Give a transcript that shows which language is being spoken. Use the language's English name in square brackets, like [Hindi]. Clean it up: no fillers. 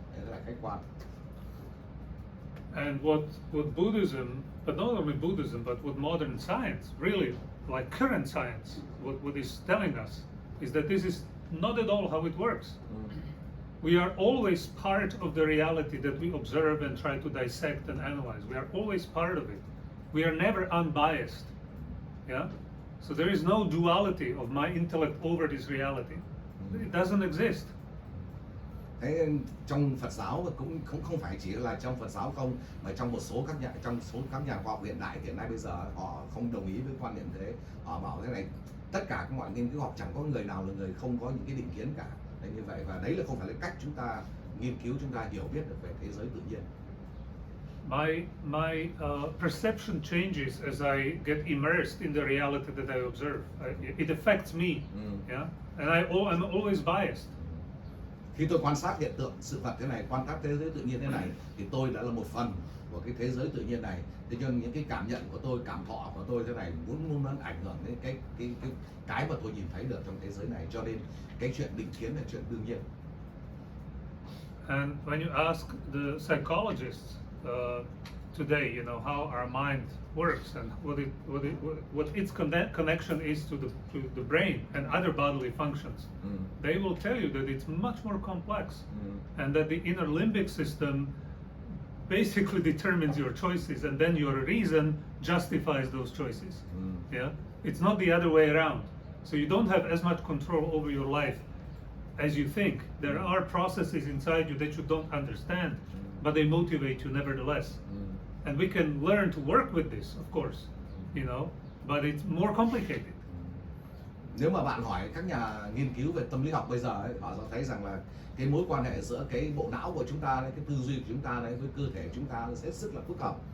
[Vietnamese] Đấy là khách quan. [English] And what Buddhism, but not only Buddhism, but what modern science, really, like current science, what is telling us is that this is not at all how it works. We are always part of the reality that we observe and try to dissect and analyze. We are always part of it. We are never unbiased. Yeah? So there is no duality of my intellect over this reality. It doesn't exist. [Vietnamese] Thế trong Phật giáo cũng không phải chỉ là trong Phật giáo không, mà trong một số các nhà khoa học hiện nay bây giờ họ không đồng ý với quan niệm thế. Họ bảo thế này, tất cả các mọi nghiên cứu học chẳng có người nào là người không có những cái định kiến cả. Đấy, như vậy, và đấy là không phải là cách chúng ta nghiên cứu, chúng ta hiểu biết được về thế giới tự nhiên. [English] My perception changes as I get immersed in the reality that I observe. It affects me. Yeah, and I'm always biased. [Vietnamese] Khi tôi quan sát hiện tượng sự vật thế này, quan sát thế giới tự nhiên thế này, thì tôi đã là một phần của cái thế giới tự nhiên này. Thế cho nên những cái cảm nhận của tôi, cảm thọ của tôi thế này muốn ảnh hưởng đến cái mà tôi nhìn thấy được trong thế giới này. Cho nên cái chuyện định kiến là chuyện đương nhiên. [English] And when you ask the psychologists today, you know, how our mind works and what its connection is to the brain and other bodily functions, they will tell you that it's much more complex, and that the inner limbic system basically determines your choices, and then your reason justifies those choices. Yeah, it's not the other way around. So you don't have as much control over your life as you think. There are processes inside you that you don't understand, but they motivate you nevertheless. And we can learn to work with this, of course, you know, but it's more complicated. [Vietnamese] Nếu mà bạn hỏi các nhà nghiên cứu về tâm lý học bây giờ ấy, họ sẽ thấy rằng là cái mối quan hệ giữa cái bộ não của chúng ta, cái tư duy của chúng ta với cơ thể chúng ta sẽ rất là phức hợp.